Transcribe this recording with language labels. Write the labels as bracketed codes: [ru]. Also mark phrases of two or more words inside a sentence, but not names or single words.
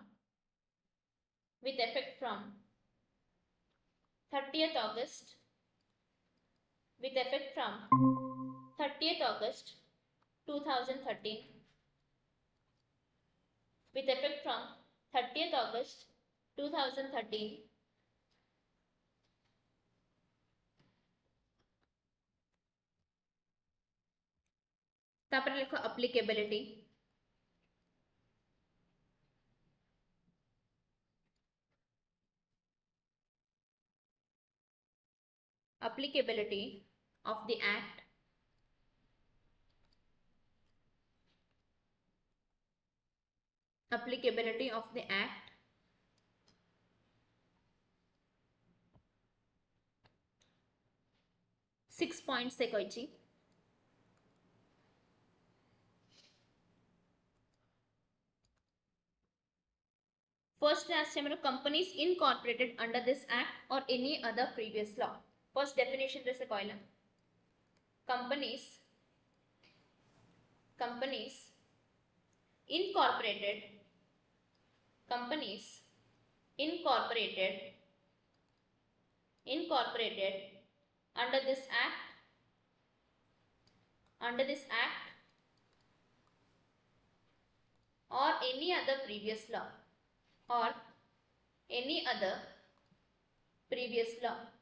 [en] from 30th August with effect from 30th August 2013 with effect from 30th August 2013 [or] ତାପର ଲିଖୋ [en] applicability of the act applicability of the act 6 points [or] ସେ କହିଛି [en] first as हमरो companies incorporated under this act or any other previous law first definition [or] ରେ ସେ କହଲା [en] companies incorporated under this act or any other previous law or any other previous law